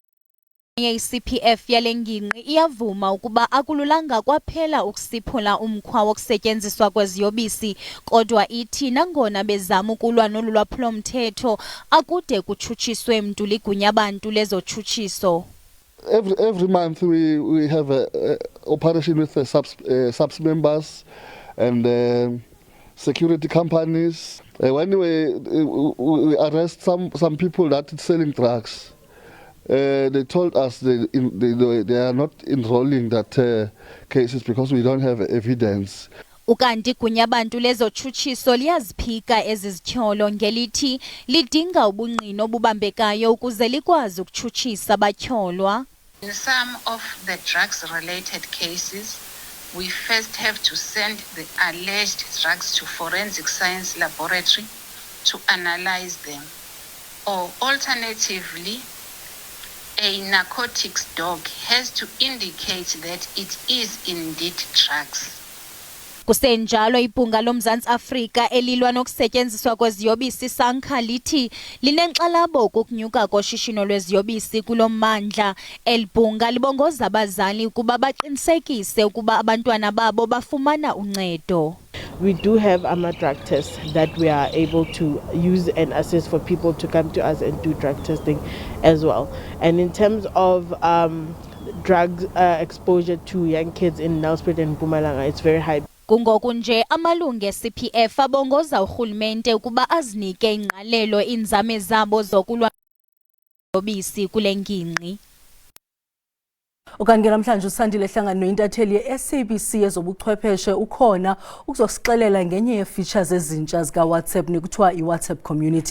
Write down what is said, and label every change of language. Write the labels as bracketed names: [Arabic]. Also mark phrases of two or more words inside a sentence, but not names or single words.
[Xhosa] iCPF yale ngingqi iyavuma ukuba akululanga kwaphela ukusiphula umkhwa wokusetyenziswa kweziyobisi kodwa ithi nangona bezama ukulwa nolwaphulo mthetho akude kutshutshiswe mntu ligunya abantu lezotshutshiso. [English] Every month we have a operation with the subs members and security companies. When we arrest some people that are selling drugs. They told us they are not enrolling that cases because we don't have evidence. [Xhosa] Ukanti gunya abantu lezotshutshiso liyaziphika ezizithyolo ngelithi lidinga ubungqino obubambekayo ukuze likwazi ukutshutshisa abatyholwa. [English] In some of the drugs related cases, we first have to send the alleged drugs to forensic science laboratory to analyze them, or alternatively a narcotics dog has to indicate that it is indeed drugs. [Xhosa] Kusenjalo ibhunga loMzantsi Afrika elilwa nokusetyenziswa kweziyobisi SANCA lithi linenkxalabo kokunyuka koshishino lweziyobisi kulo mmandla. Elibhunga libongoza abazali ukuba baqinisekise ukuba abantwana babo bafumana uncedo. [English] We do have drug tests that we are able to use and assist for people to come to us and do drug testing as well. And in terms of drug exposure to young kids in Nelspruit and Mpumalanga, it's very high. [Xhosa] Kungoku nje amalungu eCPF abongoza urhulumente ukuba azinike ingqalelo inzame zabo zokulwa nobisi kule ngingqi. Okanti namhlanje usandile ehlangano intatheli yeSABC yezobuchwepheshe ukhona ukuzosixelela ngenye yefeatures ezintsha zika WhatsApp nekuthiwa iWhatsApp community.